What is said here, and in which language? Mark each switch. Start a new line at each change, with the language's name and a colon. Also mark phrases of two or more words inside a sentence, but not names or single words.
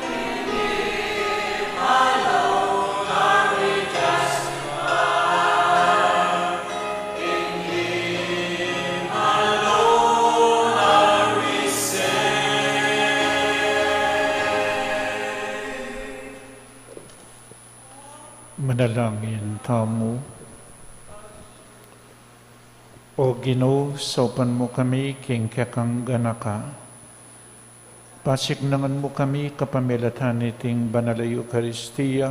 English: In Him alone are we justified. In Him alone are we saved.
Pampanga: Manalangin tamu. O Ginoo, saupan mo kami king kakang ganaka. Pasignangan mo kami kapamilatan iting banal ay Eucharistia.